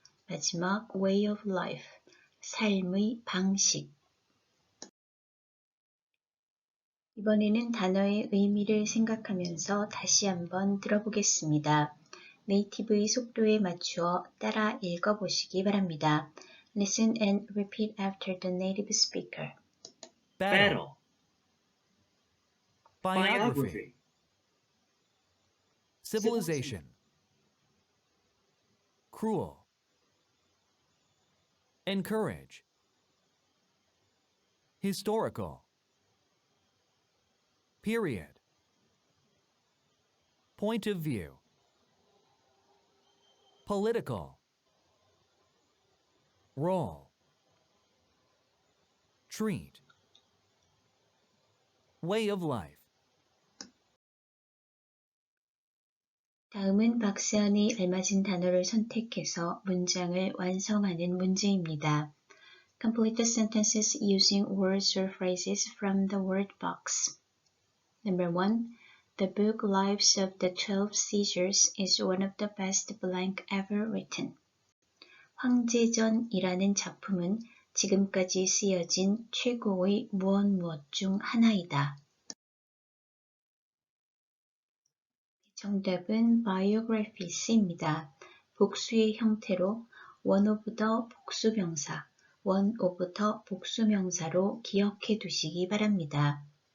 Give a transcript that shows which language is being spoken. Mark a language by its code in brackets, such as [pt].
[ko] 마지막 [en] way of life, [ko] 삶의 방식. 이번에는 단어의 의미를 생각하면서 다시 한번 들어보겠습니다. 네이티브의 속도에 맞추어 따라 읽어보시기 바랍니다. [en] Listen and repeat after the native speaker. Battle. Biography. Civilization. Cruel. Encourage. Historical. Period. Point of view. Political. Role. Treat. Way of life. [ko] 다음은 박스안에 알맞은 단어를 선택해서 문장을 완성하는 문제입니다. [en] Complete the sentences using words or phrases from the word box. Number 1. The book Lives of the 12 Caesars is one of the best blank ever written. [ko] 황제전이라는 작품은 지금까지 쓰여진 최고의 무엇 중 하나이다. 정답은 biographies입니다. 복수의 형태로 [en] one of the [ko] 복수명사, one of the 복수명사로 기억해 두시기 바랍니다.